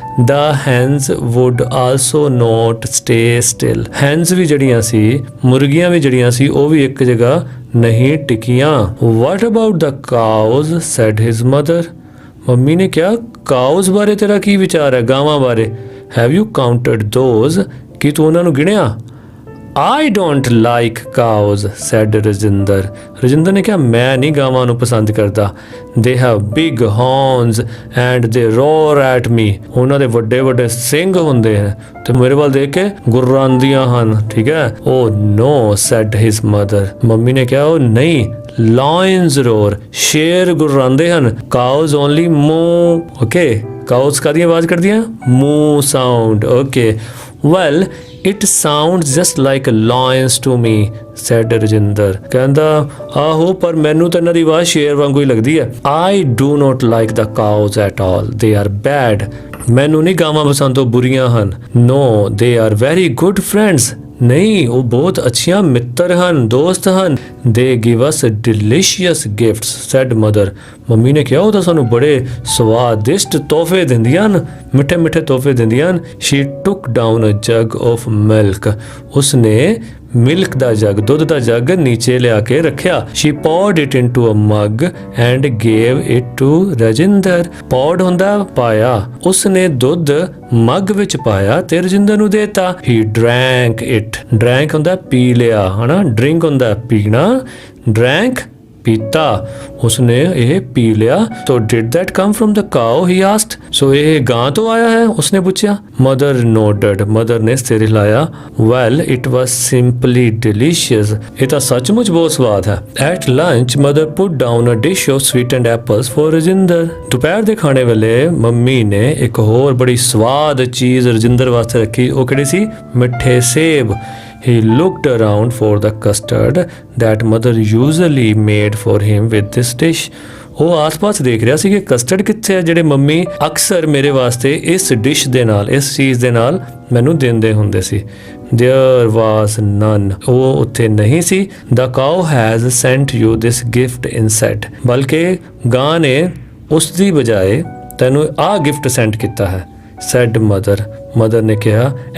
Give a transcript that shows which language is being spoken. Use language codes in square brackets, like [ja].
[en] the hens would also not stay still, [pa] ਹੈਨਸ ਵੀ ਜਿਹੜੀਆਂ ਸੀ, ਮੁਰਗੀਆਂ ਵੀ ਜਿਹੜੀਆਂ ਸੀ, ਉਹ ਵੀ ਇੱਕ ਜਗ੍ਹਾ ਨਹੀਂ ਟਿਕੀਆਂ। [en] what about the cows said his mother, [pa] mummy ਨੇ ਕਿਹਾ ਕਾਊਜ਼ ਬਾਰੇ ਤੇਰਾ ਕੀ ਵਿਚਾਰ ਹੈ? ਗਾਵਾਂ ਬਾਰੇ। [en] have you counted those, [pa] ਕੀ ਤੂੰ ਉਹਨਾਂ ਨੂੰ ਗਿਣਿਆ? [en] I don't like cows, said Rajinder. [pa] Rajinder ਨੇ ਕਿਹਾ ਮੈਂ ਨਹੀਂ ਗਾਵਾਂ ਨੂੰ ਪਸੰਦ ਕਰਦਾ। [en] They have big horns and they roar at me, [pa] ਉਹਨਾਂ ਦੇ ਵੱਡੇ ਵੱਡੇ ਸਿੰਗ ਹੁੰਦੇ ਹਨ ਤੇ ਮੇਰੇ ਵੱਲ ਦੇਖ ਕੇ ਗੁਰਰਾਉਂਦੀਆਂ ਹਨ। ਠੀਕ ਹੈ। [en] Oh no, said his mother, [pa] mummy ਨੇ ਕਿਹਾ ਉਹ ਨਹੀਂ, [en] lions roar, [pa] ਸ਼ੇਰ ਗੁਰਰਾਉਂਦੇ ਹਨ। [en] Cows only moo, okay, cows [pa] ਕਾਹਦੀ ਆਵਾਜ਼ ਕਰਦੀਆਂ? [en] moo sound, okay, well it sounds just like lions to me, said Rajinder. [pa] ਕਹਿੰਦਾ ਆਹੋ, ਪਰ ਮੈਨੂੰ ਤਾਂ ਇਹਨਾਂ ਦੀ ਆਵਾਜ਼ ਸ਼ੇਰ ਵਾਂਗੂ ਹੀ ਲੱਗਦੀ ਹੈ। [en] I do not like the cows at all, they are bad, [pa] ਮੈਨੂੰ ਨਹੀਂ ਗਾਵਾਂ ਪਸੰਦ, ਉਹ ਬੁਰੀਆਂ ਹਨ। [en] No, they are very good friends, [pa] ਨਹੀਂ ਉਹ ਬਹੁਤ ਅੱਛੀਆਂ ਮਿੱਤਰ ਹਨ, ਦੋਸਤ ਹਨ। [en] They give us delicious gifts, said mother, [pa] mummy ਨੇ ਕਿਹਾ ਉਹ ਤਾਂ ਸਾਨੂੰ ਬੜੇ ਸਵਾਦਿਸ਼ਟ ਤੋਹਫੇ ਦਿੰਦੀਆਂ ਹਨ, ਮਿੱਠੇ ਮਿੱਠੇ ਤੋਹਫੇ ਦਿੰਦੀਆਂ ਹਨ। [en] She took down a jug of milk, [pa] ਉਸਨੇ ਮਿਲਕ ਦਾ ਜੱਗ, ਦੁੱਧ ਦਾ ਜੱਗ ਨੀਚੇ ਲਿਆ ਕੇ ਰੱਖਿਆ। [en] She poured it into a mug and gave it to [pa] Rajinder, poured ਹੁੰਦਾ ਪਾਇਆ, ਉਸਨੇ ਦੁੱਧ ਮੱਗ ਵਿੱਚ ਪਾਇਆ ਤੇ ਰਜਿੰਦਰ ਨੂੰ ਦੇਤਾ। [en] He drank it, drank [pa] ਹੁੰਦਾ ਪੀ ਲਿਆ, ਹਨਾ, drink ਹੁੰਦਾ ਪੀਣਾ, drank ਪੀਤਾ, ਉਸਨੇ ਇਹ ਪੀ ਲਿਆ। [en] तो did that come from the cow, he asked, so [pa] ਇਹ ਗਾਂ ਤੋਂ ਆਇਆ ਹੈ, ਉਸਨੇ ਪੁੱਛਿਆ। ਮਦਰ [en] nodded, [pa] ਮਦਰ ਨੇ ਸਿਰ ਹਿਲਾਇਆ। [en] well it was simply delicious, [pa] ਇਹ ਤਾਂ ਸੱਚਮੁੱਚ ਬਹੁਤ ਸਵਾਦ ਹੈ। [en] at lunch mother put down a dish of sweetened apples for [pa] Rajinder, ਦੁਪਹਿਰ ਦੇ ਖਾਣੇ ਵੇਲੇ ਮੰਮੀ ਨੇ ਇੱਕ ਹੋਰ ਬੜੀ ਸਵਾਦ ਚੀਜ਼ ਰਜਿੰਦਰ ਵਾਸਤੇ ਰੱਖੀ, ਉਹ ਕਿਹੜੀ ਸੀ? ਮਿੱਠੇ ਸੇਬ। [en] He looked around for the custard that mother usually made for him with this dish. [pa] ਉਹ ਆਸ-ਪਾਸ ਦੇਖ ਰਿਹਾ ਸੀ ਕਿ ਕਸਟਰਡ ਕਿੱਥੇ ਹੈ ਜਿਹੜੇ ਮੰਮੀ ਅਕਸਰ ਮੇਰੇ ਵਾਸਤੇ ਇਸ ਡਿਸ਼ ਦੇ ਨਾਲ, ਇਸ ਚੀਜ਼ ਦੇ ਨਾਲ ਮੈਨੂੰ ਦਿੰਦੇ ਹੁੰਦੇ ਸੀ। [en] There was none, [pa] ਉਹ ਉੱਥੇ ਨਹੀਂ ਸੀ। [en] The cow has sent you this gift instead, [pa] ਬਲਕਿ ਗਾਂ ਨੇ ਉਸ ਦੀ ਬਜਾਏ ਤੈਨੂੰ ਆਹ ਗਿਫਟ ਸੈਂਡ ਕੀਤਾ ਹੈ, [en] said mother, [pa] ਮਦਰ ਨੇ ਕਿਹਾ।